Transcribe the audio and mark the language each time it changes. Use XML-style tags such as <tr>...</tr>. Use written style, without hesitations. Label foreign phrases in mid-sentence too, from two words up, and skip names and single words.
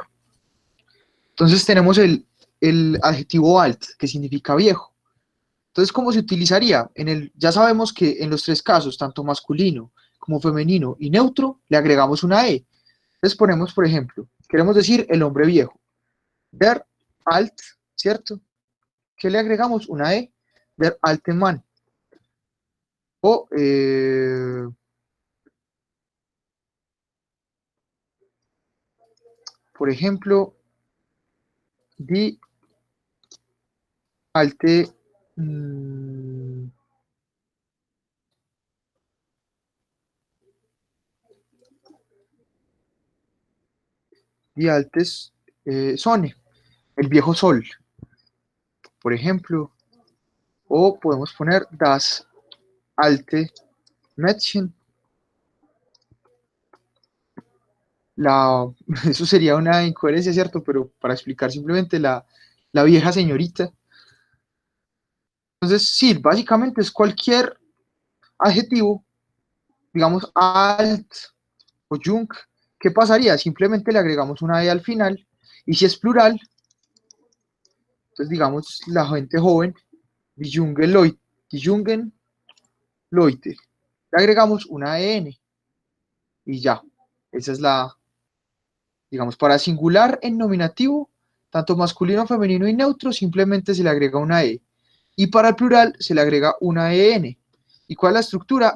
<es>Entonces tenemos el adjetivo alt, que significa viejo. Entonces, ¿cómo se utilizaría? Ya sabemos que en los tres casos, tanto masculino como femenino y neutro, le agregamos una E. Entonces ponemos, por ejemplo, queremos decir el hombre viejo.</es> <de>Der alt,</de> <es>¿cierto? ¿Qué le agregamos? Una E.</es> <de>Der alte Mann.</de> <es>O, por ejemplo,</es> <de>die alte... die altes Sonne,</de> <es>el viejo sol, por ejemplo. O podemos poner</es> <de>das alte Mädchen.</de> <es>Eso sería una incoherencia, ¿cierto? Pero para explicar simplemente la vieja señorita. Entonces, sí, básicamente es cualquier adjetivo, digamos alt o jung. ¿Qué pasaría? Simplemente le agregamos una E al final. Y si es plural, entonces digamos la gente joven,</es> <de>die jungen Leute.</de> <es>Le agregamos una EN y ya. Esa es digamos, para singular en nominativo, tanto masculino, femenino y neutro, simplemente se le agrega una E. Y para el plural se le agrega una EN. ¿Y cuál es la estructura?</es>